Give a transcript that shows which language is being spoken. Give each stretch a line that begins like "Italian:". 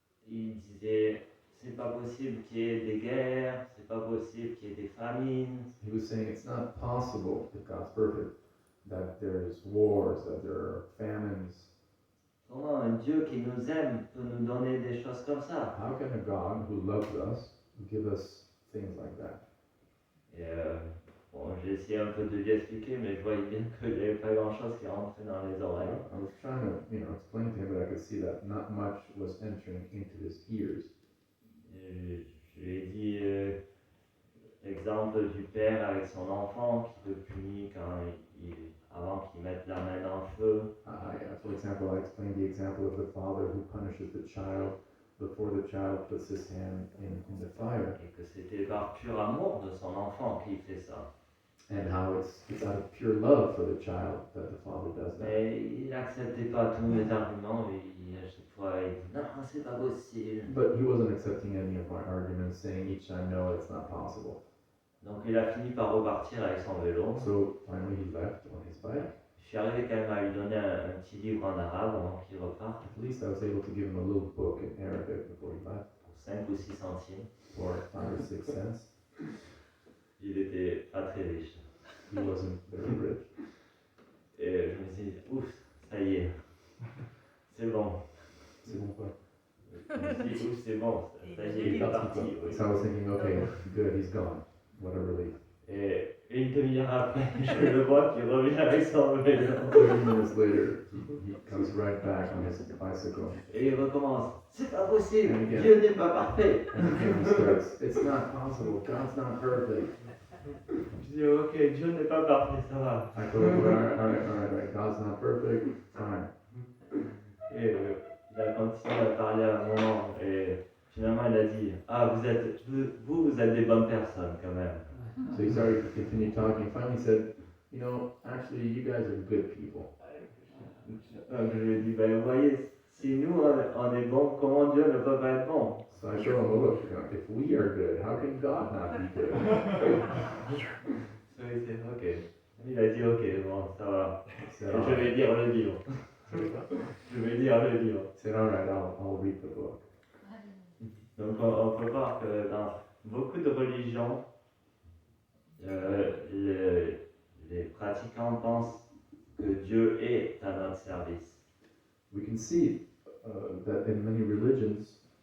French: Il disait, c'est pas possible qu'il y ait des guerres, c'est pas possible qu'il y ait des famines.
English: He was saying it's not possible if God's perfect, that there's wars, that there are famines.
French: Comment un Dieu qui nous aime peut nous donner des choses comme ça?
English: How can a God who loves us give us things like that?
French: Et bon, j'ai essayé un peu de lui expliquer, mais je voyais bien qu'il n'y avait pas grand-chose qui rentrait dans les oreilles.
English: I was trying to, explain to him, but I could see that not much was entering into his ears.
French: Et je lui ai dit l'exemple du père avec son enfant qui le punit avant qu'il mette la main dans le feu.
English: For example, I explained the example of the father who punishes the child before the child puts his hand in the fire.
French: Et que c'était par pur amour de son enfant qu'il fait ça.
English: And how it's out of pure love for the child that the father does that.
French: Mais il n'acceptait pas tous mes arguments et à chaque fois il dit non, c'est pas possible.
English: But he wasn't accepting any of my arguments, saying each time, no, it's not possible.
French: Donc il a fini par repartir avec son vélo.
English: So finally he left on his bike.
French: Je suis arrivé quand même à lui donner un petit livre en arabe avant qu'il reparte.
English: At least I was able to give him a little book in Arabic before he left.
French: Pour 5 ou 6 centimes.
English: For 5 or 6 cents.
French: Il était pas très riche.
English: He wasn't very rich.
French: Et je me suis dit, ouf, ça y est, c'est bon. C'est bon quoi? Je me suis dit, ouf, c'est bon, ça y est, il est parti. Oui.
English: So I was thinking, okay, good, he's gone. What a relief.
French: Et 1 demi-heure après, je le vois qui revient avec son vélo.
English: 30 minutes later, he comes right back on his bicycle.
French: Et il recommence, c'est pas possible,
English: And again.
French: Dieu n'est pas parfait.
English: And again he starts, it's not possible, God's not perfect.
French: Je dis, ok, Dieu n'est pas parfait, ça va.
English: I told him, all right, God's not perfect, fine.
French: Et il a continué à parler à un moment et finalement il a dit, ah, vous êtes des bonnes personnes quand même.
English: So he started to continue talking. Finally said, actually, you guys are good people.
French: Donc je lui ai dit, ben vous voyez, si nous on est bons, comment Dieu ne peut pas être bon?
English: So I showed him, well, look, if we are good, how can God not be good?
French: So il dit, ok. Il a dit, ok, bon, ça va.
English: He said,
French: Je vais lire le livre. Je vais lire le livre.
English: all right, I'll read the book.
French: Donc on ne peut pas voir que dans beaucoup de religions, les pratiquants pensent que Dieu est à notre service.
English: We can see that in many religions,